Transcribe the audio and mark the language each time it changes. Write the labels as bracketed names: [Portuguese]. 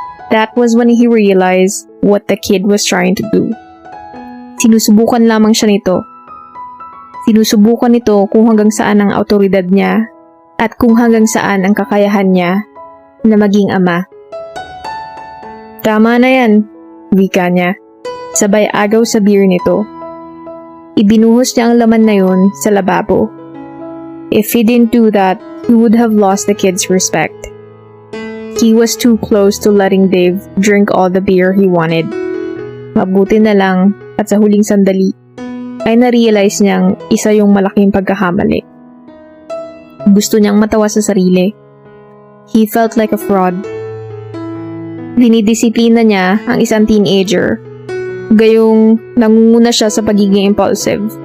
[English] That was when he realized what the kid was trying to do. [Filipino] Sinusubukan lamang siya nito. Sinusubukan nito kung hanggang saan ang autoridad niya at kung hanggang saan ang kakayahan niya na maging ama. Tama na yan, wika niya. Sabay agaw sa beer nito. Ibinuhos niya ang laman na yun sa lababo. [English] If he didn't do that, he would have lost the kid's respect. He was too close to letting Dave drink all the beer he wanted. [Filipino] Mabuti na lang at sa huling sandali ay na-realize niyang isa yung malaking pagkakamali. Gusto niyang matawa sa sarili. [English] He felt like a fraud. [Filipino] Dinidisiplina niya ang isang teenager. Gayong nangunguna siya sa pagiging impulsive.